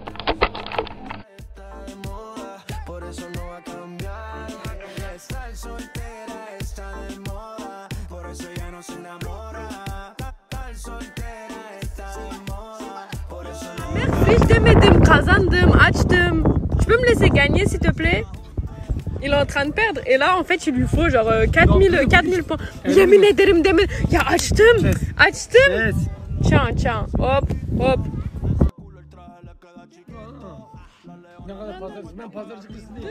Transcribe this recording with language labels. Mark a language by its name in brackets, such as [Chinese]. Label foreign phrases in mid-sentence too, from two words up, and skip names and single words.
[French] Merci, je t'aime, [Turkish] kazandım, açtım. [French] Tu peux me laisser gagner s'il te plaît? Il est en train de perdre et là en fait il lui faut genre 4000 points. [Turkish] Yemin ederim demin. Ya açtım. Açtım. [French] Tiens. Hop. [Turkish] Ne kadar pazarcı, ben pazarcılıksın değil.